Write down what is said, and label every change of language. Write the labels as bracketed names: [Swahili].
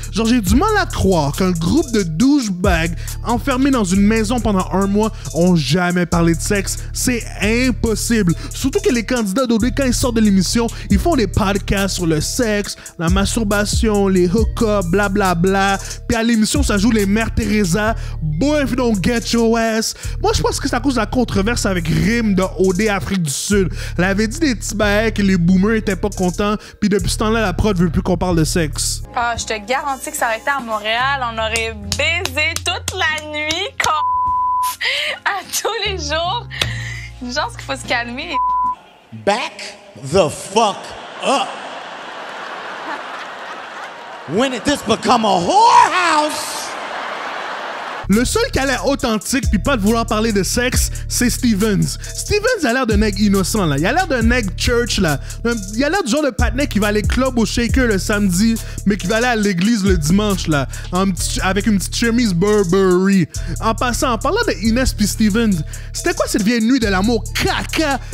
[French] Genre, j'ai du mal à croire qu'un groupe de douchebags enfermés dans une maison pendant un mois ont jamais parlé de sexe. C'est impossible. Surtout que les candidats d'OD, quand ils sortent de l'émission, ils font des podcasts sur le sexe, la masturbation, les hook-ups, blablabla. Puis à l'émission, ça joue les Mères Teresa. [English] Boy, if you don't get your ass. [French] Moi, je pense que c'est à cause de la controverse avec Rim de OD Afrique du Sud. Elle avait dit des petits bails que les boomers étaient pas contents, puis depuis ce temps-là, la prod veut plus qu'on parle de sexe. Ah, je te garantis que ça aurait été à Montréal, on aurait baisé toute la nuit, à tous les jours. Je pense qu'il faut se calmer. [English] Back the fuck up! When did this become a whorehouse? [French] Le seul qui a l'air authentique puis pas de vouloir parler de sexe, c'est Stevens. Stevens a l'air d'un nègre innocent, là. Il a l'air d'un nègre church, là. Il a l'air du genre de patinet qui va aller club au Shaker le samedi, mais qui va aller à l'église le dimanche, là. Avec une petite chemise Burberry. En passant, en parlant de Inès puis Stevens, c'était quoi cette vieille nuit de l'amour caca?